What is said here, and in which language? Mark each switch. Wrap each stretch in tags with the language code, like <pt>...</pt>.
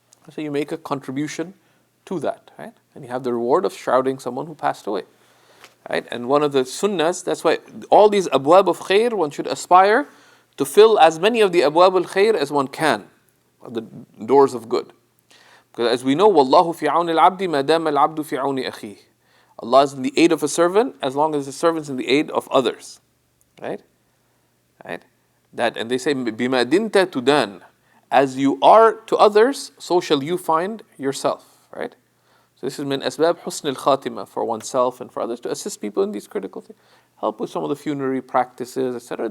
<en>So you make a contribution to that, right? And you have the reward of shrouding someone who passed away, right? And one of the sunnahs, that's why all these abwab of khair, one should aspire to fill as many of the abwab al-khair as one can, the doors of good. Because as we know,</en> <ar>وَاللَّهُ فِي عَوْنِ الْعَبْدِ مَا دَامَ الْعَبْدُ فِي عَوْنِ أَخِيهِ.</ar> <en>Allah is in the aid of a servant as long as the servant is in the aid of others. Right? Right? That, and they say,</en> <ar>بِمَا دِنْتَ تُدَانَ.</ar> <en>as you are to others, so shall you find yourself, right? So this is min asbab husn al-khatima, for oneself and for others, to assist people in these critical things, help with some of the funerary practices, etc.</en>